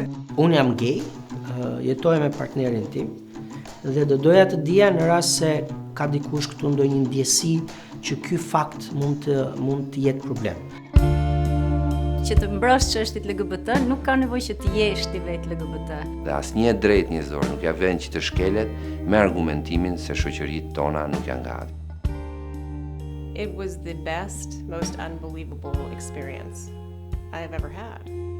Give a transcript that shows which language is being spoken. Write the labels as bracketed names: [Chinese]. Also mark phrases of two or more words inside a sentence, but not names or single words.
[Albanian] Unë jam gay, jetoj me partnerin tim dhe do doja të dija në rast se ka dikush këtu ndonjë ndjesi që ky fakt mund të jetë problem. Që të mbrosh çështjet LGBT nuk ka nevojë që të jesh ti vetë LGBT. Dhe asnjë drejt njerëzor nuk ja vjen që të shkelet me argumentimin se shoqëritë tona nuk janë gati. [English] It was the best, most unbelievable experience I have ever had.